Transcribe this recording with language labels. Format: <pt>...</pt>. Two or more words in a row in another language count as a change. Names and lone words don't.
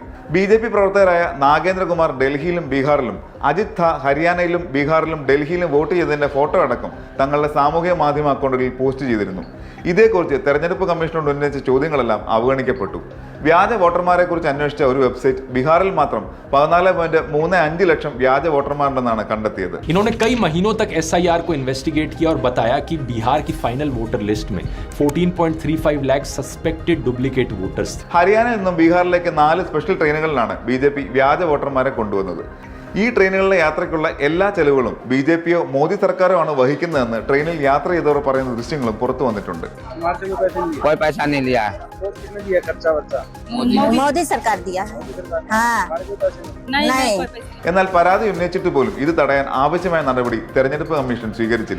<ml>BJP പ്രവർത്തകരായ നാഗേന്ദ്രകുമാർ ഡൽഹിയിലും ബീഹാറിലും, അജിത് ഖാ ഹരിയാനയിലും ബീഹാറിലും ഡൽഹിയിലും വോട്ട് ചെയ്തതിന്റെ ഫോട്ടോ അടക്കം തങ്ങളുടെ സാമൂഹ്യ മാധ്യമ അക്കൗണ്ടുകളിൽ പോസ്റ്റ് ചെയ്തിരുന്നു. ഇതേക്കുറിച്ച് തെരഞ്ഞെടുപ്പ് കമ്മീഷനോട് ഉന്നയിച്ച ചോദ്യങ്ങളെല്ലാം അവഗണിക്കപ്പെട്ടു. വ്യാജ വോട്ടർമാരെ കുറിച്ച് അന്വേഷിച്ച ഒരു വെബ്സൈറ്റ് ബീഹാറിൽ മാത്രം 14.35 ലക്ഷം വ്യാജ വോട്ടർമാരുണ്ടെന്നാണ് കണ്ടെത്തിയത്.</ml> <hi>इन्होंने कई महीनों तक SIR को इन्वेस्टिगेट किया और बताया कि बिहार की</hi> <en>final voter list</en> <hi>में 14.35 लाख</hi> <en>suspected duplicate voters.</en> <ml>ഹരിയാനയിൽ നിന്നും ബീഹാറിലേക്ക് 4 സ്പെഷ്യൽ ട്രെയിനുകളിലാണ് BJP വ്യാജ വോട്ടർമാരെ കൊണ്ടുവന്നത്. ഈ ട്രെയിനുകളിലെ യാത്രയ്ക്കുള്ള എല്ലാ ചെലവുകളും BJPയോ മോദി സർക്കാരോ ആണ് വഹിക്കുന്നതെന്ന് ട്രെയിനിൽ യാത്ര ചെയ്തവർ പറയുന്ന ദൃശ്യങ്ങളും പുറത്തു വന്നിട്ടുണ്ട്. എന്നാൽ പരാതി ഉന്നയിച്ചിട്ട് പോലും ഇത് തടയാൻ ആവശ്യമായ നടപടി തെരഞ്ഞെടുപ്പ് കമ്മീഷൻ സ്വീകരിച്ചില്ല.</ml>